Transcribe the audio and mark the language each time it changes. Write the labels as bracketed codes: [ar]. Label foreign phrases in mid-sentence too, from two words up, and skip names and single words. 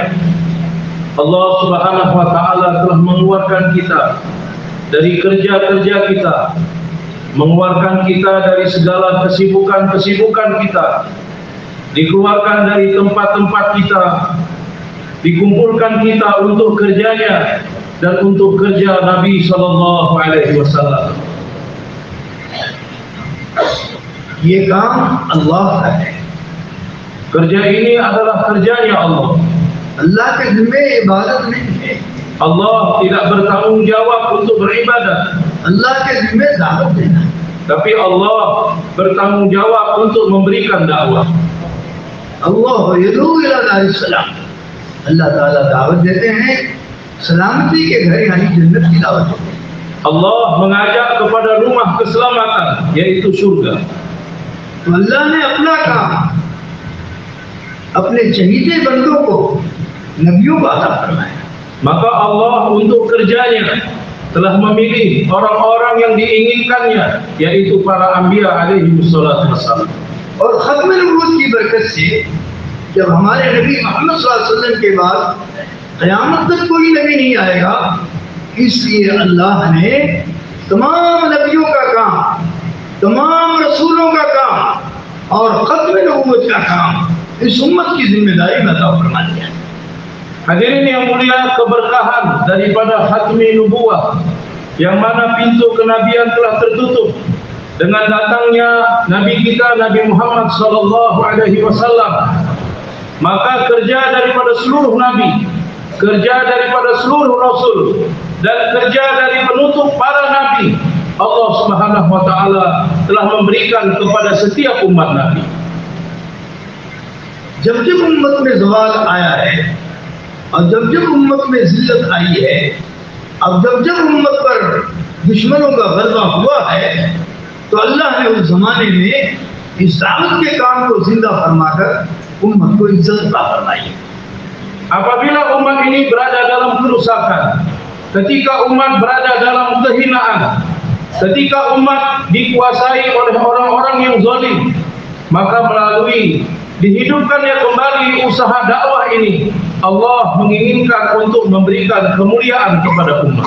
[ms] Allah [ar] سبحانه وتعالى [ms] telah mengeluarkan kita dari kerja-kerja kita, mengeluarkan kita dari segala kesibukan-kesibukan kita, dikeluarkan dari tempat-tempat kita, dikumpulkan kita untuk kerjanya dan untuk kerja Nabi [ar] صلى الله عليه وسلم. [ur] یہ کام اللہ کا ہے. [ms] Kerja ini adalah kerjanya Allah. [ur] اللہ کے ذمے عبادت نہیں ہے. [ms] Allah tidak bertanggung jawab untuk beribadah. [ur] اللہ کے ذمے دعوت دینا. [ms] Tapi Allah bertanggung jawab untuk memberikan dakwah. [ar] الله يدعو إلى دار السلام. [ur] اللہ تعالیٰ دعوت دیتے ہیں سلامتی کے گھر، یعنی جنت کی دعوت دیتے ہیں. [ms] Allah mengajak kepada rumah keselamatan, yaitu surga. [ur] تو اللہ نے اپنا کام اپنے چہیتے بندوں کو، نبیوں کو عطا فرمایا. [ms] Maka Allah untuk kerjanya telah memilih orang-orang yang diinginkannya, yaitu para anbiya [ar] عليه الصلاة والسلام. [ur] اور ختم نبوت کی برکت سے جب ہمارے نبی محمد [ar] صلى الله عليه وسلم [ur] کے بعد قیامت تک کوئی نبی نہیں آئے گا، اس لیے اللہ نے تمام نبیوں کا کام، تمام رسولوں کا کام اور ختم نبوت کا کام اس امت کی ذمہ داری میں عطا فرما دیا. [ms] Hadirin yang mulia, keberkahan daripada [ar] ختم النبوة, [ms] yang mana pintu kenabian telah tertutup dengan datangnya Nabi kita Nabi Muhammad [ar] صلى الله عليه وسلم. [ms] Maka kerja daripada seluruh nabi, kerja daripada seluruh rasul, dan kerja dari penutup para nabi, Allah [ar] سبحانه وتعالى [ms] telah memberikan kepada setiap umat nabi. [ur] جب جب امت میں زوال آیا ہے اور جب جب امت میں ذلت آئی ہے، اب جب جب امت پر دشمنوں کا غلبہ ہوا ہے، تو اللہ نے اس زمانے میں اس دعوت کے کام کو زندہ فرما کر امت کو عزت عطا فرمائی. [ms] Apabila umat ini berada dalam kerusakan, ketika umat berada dalam kehinaan, ketika umat dikuasai oleh orang-orang yang zalim, maka melalui dihidupkannya kembali usaha dakwah ini, Allah menginginkan untuk memberikan kemuliaan kepada umat.